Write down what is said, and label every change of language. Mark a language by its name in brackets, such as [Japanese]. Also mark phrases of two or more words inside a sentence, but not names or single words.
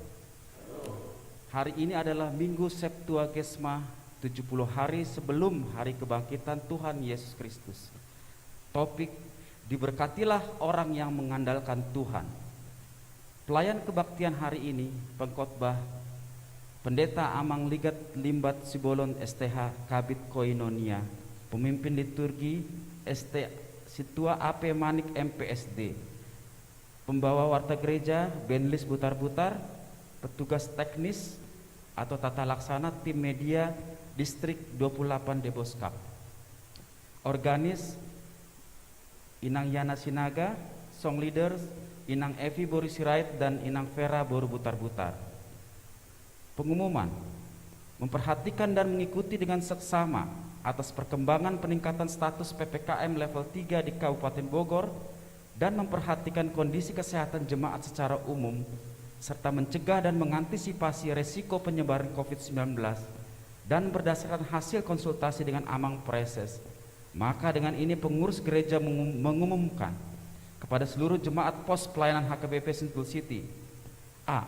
[Indonesian] Hari ini adalah Minggu Septuagesima, 70 hari sebelum hari kebangkitan Tuhan Yesus Kristus. Topik: diberkatilah orang yang mengandalkan Tuhan. Pelayan kebaktian hari ini, pengkhotbah Pendeta Amang Ligat Limbat Sibolon STH Kabit Koinonia. Pemimpin liturgi ST Situa AP Manik MPSD. Pembawa warta gereja Benlis Butar-Butar. Petugas teknis atau tata laksana tim media Distrik 28 Deboskap. Organis Inang Yana Sinaga, Song Leaders Inang Evi Boris Sirait dan Inang Vera Boru Butar-Butar. Pengumuman: memperhatikan dan mengikuti dengan seksama atas perkembangan peningkatan status PPKM level 3 di Kabupaten Bogor dan memperhatikan kondisi kesehatan jemaat secara umum serta mencegah dan mengantisipasi resiko penyebaran COVID-19 dan berdasarkan hasil konsultasi dengan Amang Preses, maka dengan ini pengurus gereja mengumumkan kepada seluruh jemaat pos pelayanan HKBP Sentul City: A.